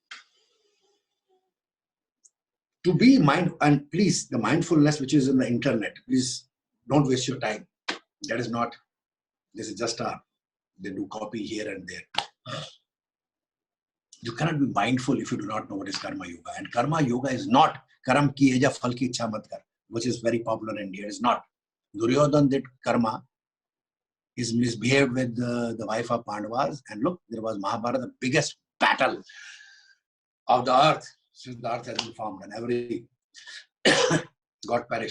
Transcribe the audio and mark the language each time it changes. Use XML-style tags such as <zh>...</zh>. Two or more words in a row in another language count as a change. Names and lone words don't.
<en>To be mindful, and please, the mindfulness which is in the internet, please don't waste your time. That is not, this is just they do copy here and there. You cannot be mindful if you do not know what is Karma Yoga. And Karma Yoga is not</en> <hi>करम की एजा फल की इच्छा मत कर,</hi> <en>which is very popular in India. It is not. Duryodhan did karma. He's misbehaved with the wife of Pandavas. And look, there was Mahabharata, the biggest battle of the earth since the earth has been formed, and every got perished.</en>